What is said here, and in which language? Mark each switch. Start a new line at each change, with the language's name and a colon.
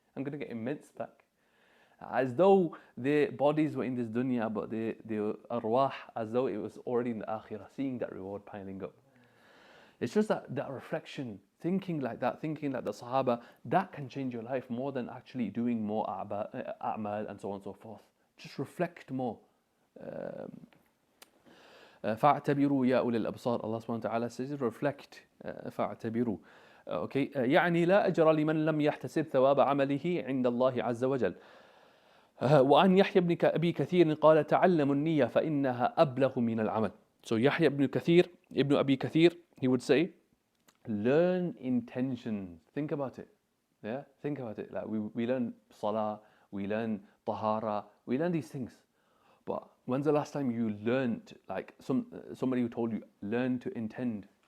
English: I'm going to get immense back. As though their bodies were in this dunya, but their arwah, as though it was already in the akhirah, seeing that reward piling up. It's just that reflection, thinking like that, thinking like the Sahaba, that can change your life more than actually doing more a'mal and so on and so forth. Just reflect more.
Arabic: فاعتبروا يا أولي الأبصار.
English: Allah subhanahu wa ta'ala says, reflect. فاعتبروا. Okay.
Arabic: يعني لا أجر لمن لم يحتسب ثواب عمله عند الله عز وجل. وعن يحيى بن أبي كثير قال تعلموا النية فإنها أبلغ من العمل.
English: So Yahya ibn Abi Kathir, he would say, learn intention. Think about it. Yeah, think about it. Like we learn salah, we learn tahara, we learn these things. But when's the last time you learned, like somebody who told you, learn to intend?